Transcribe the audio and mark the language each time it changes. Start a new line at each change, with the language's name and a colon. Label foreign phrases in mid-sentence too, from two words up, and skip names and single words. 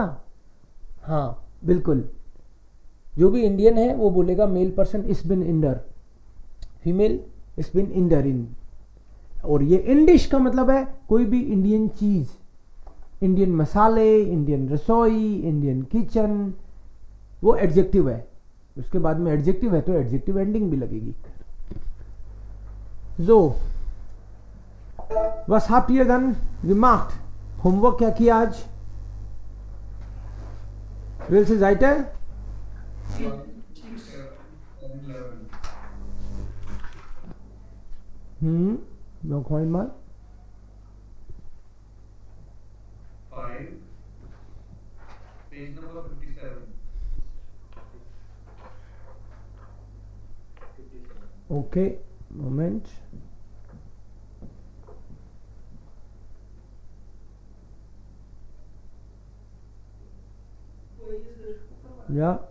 Hindi: हाँ बिल्कुल, जो भी इंडियन है वो बोलेगा
English: male person
German: ich bin Inder,
Hindi: फीमेल
German: ich bin Inderin.
Hindi: और ये इंडिश का मतलब है कोई भी इंडियन चीज, इंडियन मसाले, इंडियन रसोई,
English: Indian kitchen,
Hindi: वो एडजेक्टिव है। उसके बाद में एडजेक्टिव है तो
English: adjective ending
Hindi: भी लगेगी।
German: So, was habt ihr dann gemacht?
Hindi: होमवर्क क्या किया आज?
German: Welche Seite? Noch einmal. 5,
English: page number 57.
German: Okay, Moment. Ja.